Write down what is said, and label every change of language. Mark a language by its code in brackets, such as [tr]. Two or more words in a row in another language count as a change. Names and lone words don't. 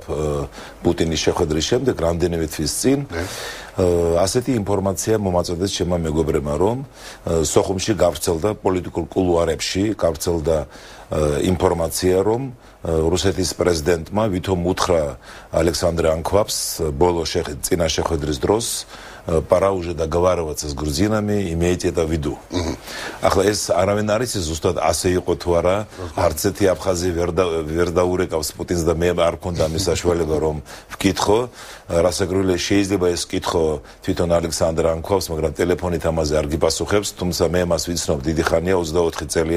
[ka] პუტინის შეხვედრის შემდეგ, რამდენიმე თვის წინ, ასეთი ინფორმაცია მომაწოდეს ჩემმა მეგობრებმა, რომ სოხუმში გავრცელდა პოლიტიკურ კულუარებში, გავრცელდა ინფორმაცია, რომ რუსეთის პრეზიდენტმა ვითომ უთხრა ალექსანდრე ანქვაბს ბოლო წინა შეხვედრის დროს, [ru] пора уже договариваться с грузинами, иметь это в виду. [ka] Ახლა ეს არავინ არის ზუსტად ასე იყო თუ არა, არც ერთი აფხაზი ვერ დაურეკავს პუტინს და მე არ მქონდა მის საშუალება რომ ვკითხო, რასაკვირველია შეიძლება ეს კითხო თვითონ ალექსანდრ ანქვავს, მაგრამ ტელეფონით ამაზე არ გიპასუხებს, თუმცა მე მას ვიცნობ დიდი ხანია, 24 წელია.